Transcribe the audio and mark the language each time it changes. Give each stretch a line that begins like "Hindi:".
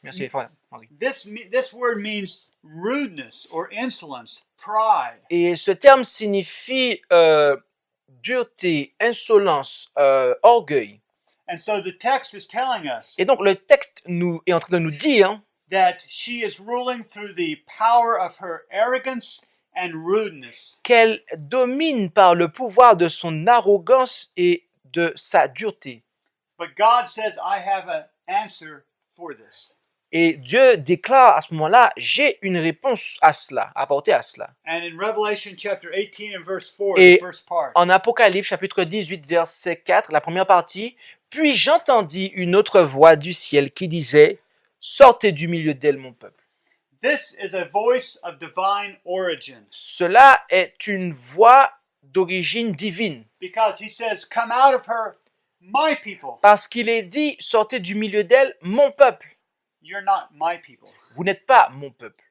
French: Merci. Henri.
English: this word means rudeness or insolence, pride.
French: Et ce terme signifie dureté, insolence, orgueil.
English: And so the text is telling us
French: Et donc le texte est en train de nous dire
English: that she is ruling through the power of her arrogance and rudeness.
French: qu'elle domine par le pouvoir de son arrogance et de sa dureté.
English: But God says, I have an answer for this.
French: Et Dieu déclare à ce moment-là, j'ai une réponse à cela, à apporter à cela.
English: And in Revelation chapter 18 and verse 4,
French: Et
English: the first part,
French: en Apocalypse chapitre 18 verset 4, la première partie, puis j'entendis une autre voix du ciel qui disait, sortez du milieu d'elle mon peuple.
English: this is a voice of divine origin.
French: Cela est une voix d'origine divine.
English: Because he says, come out of her, my people.
French: Parce qu'il est dit, sortez du milieu d'elle mon peuple.
English: You're not my people.
French: Vous n'êtes pas mon peuple.